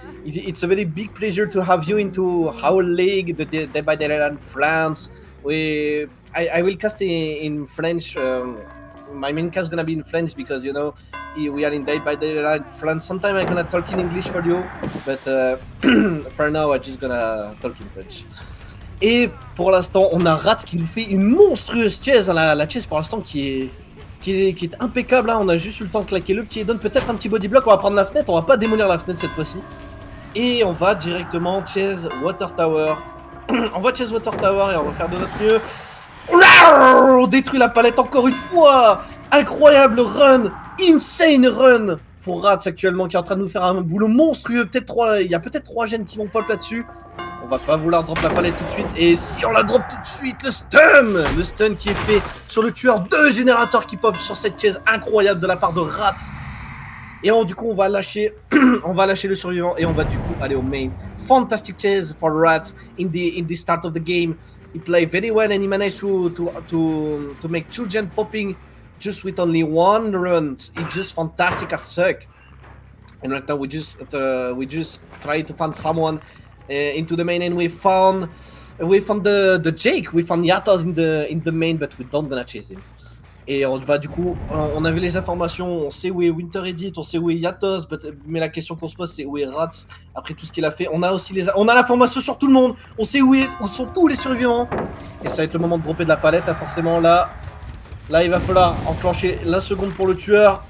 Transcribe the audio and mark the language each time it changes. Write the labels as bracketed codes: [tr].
[en] It's a very big pleasure to have you into our league, the Dead by Daylight France. I will cast in French. My main cast is gonna be in French because you know we are in Dead by Daylight France. Sometimes I'm gonna talk in English for you, but for now I'm just gonna talk in French. [fr] Et pour l'instant, on a Rat qui nous fait une monstrueuse chase. La chase pour l'instant qui est impeccable. Hein. On a juste eu le temps de claquer le petit head-on, peut-être un petit body block. On va prendre la fenêtre, on va pas démolir la fenêtre cette fois-ci. Et on va directement chase Water Tower. On va chase Water Tower et on va faire de notre mieux. On détruit la palette encore une fois. Incroyable run, [en] insane run [fr] pour Rats actuellement qui est en train de nous faire un boulot monstrueux. Il y a peut-être 3 gènes qui vont pop là-dessus. On va pas vouloir drop la palette tout de suite. Et si on la drop tout de suite, le stun qui est fait sur le tueur, 2 générateurs qui pop sur cette chaise incroyable de la part de Rats. Et du coup, on va lâcher le survivant et on va du coup aller au main. [en] Fantastic chase for Rats in the start of the game. He played very well and he managed to make 2 gen popping just with only 1 run. It's just fantastic as fuck. And right now we just try to find someone into the main, and we found the Jake. We found Yatas in the main, but we don't gonna chase him. [fr] Et on va du coup, on avait les informations, on sait où est Winter Edit, on sait où est Yatos, mais la question qu'on se pose c'est où est Rats après tout ce qu'il a fait. On a aussi on a l'information sur tout le monde, on sait où sont tous les survivants. Et ça va être le moment de dropper de la palette, hein, forcément là. Là il va falloir enclencher la seconde pour le tueur.